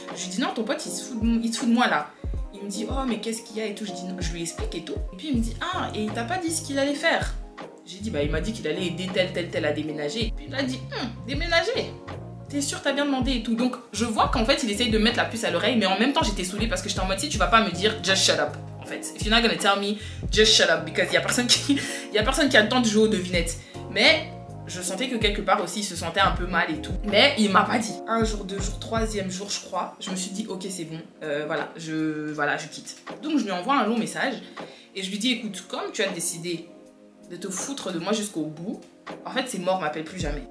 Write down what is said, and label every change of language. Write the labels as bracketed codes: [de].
[fr] Je lui dis non ton pote il se fout de moi là. Il me dit, oh, mais qu'est-ce qu'il y a et tout. Je dis, non, je lui explique et tout. Et puis il me dit, ah, et il t'a pas dit ce qu'il allait faire? J'ai dit, bah, il m'a dit qu'il allait aider tel à déménager. Et puis il a dit, déménager? T'es sûr, t'as bien demandé et tout. Donc, je vois qu'en fait, il essaye de mettre la puce à l'oreille, mais en même temps, j'étais saoulée parce que j'étais en mode, si tu vas pas me dire, [en] just shut up. [fr] En fait, [en] if you're not gonna tell me, just shut up. [fr] Because il y a personne qui a le temps de jouer aux devinettes. Mais je sentais que quelque part aussi, il se sentait un peu mal et tout. Mais il m'a pas dit. Un jour, 2 jours, 3e jour, je crois. Je me suis dit, ok, c'est bon. Voilà, je quitte. Donc, je lui envoie un long message. Et je lui dis, écoute, comme tu as décidé de te foutre de moi jusqu'au bout, en fait, c'est mort, m'appelle plus jamais.